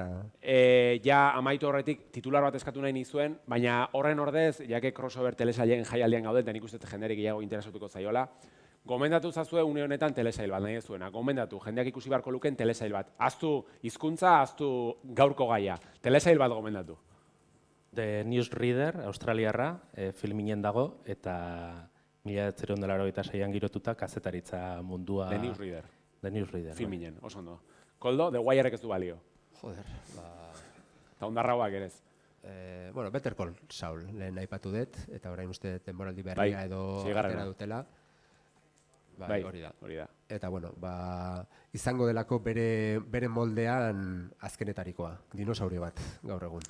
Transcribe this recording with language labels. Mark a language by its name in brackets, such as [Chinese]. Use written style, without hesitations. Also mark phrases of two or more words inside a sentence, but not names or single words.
[Basque] Ja, amaitu horretik, titular bat eskatu nahi nizuen, baina horren ordez, jake crossover telesailen jaialdian gauden, eta nik uste jenderik gehiago interesatuko zaiola, gomendatu zazue une honetan telesail bat nahi zuena, gomendatu, jendeak ikusi beharko luken telesail bat. Aztu hizkuntza, aztu gaurko gaia, telesail bat gomendatu. The Newsreader, australiarra, filminen dago, eta 1986an girotuta kazetaritza mundua... The Newsreader. The Newsreader. Filminen, oso ondo. Koldo, The Wirek ez du balio. Joder, Eta ondarrauak ere ez. Better Call Saul, lehen aipatu dut, eta orain uste denboraldi berria edo atera dutela. Hori da. Eta, izango delako bere moldean azkenetarikoa, dinosaurio bat, gaur egun.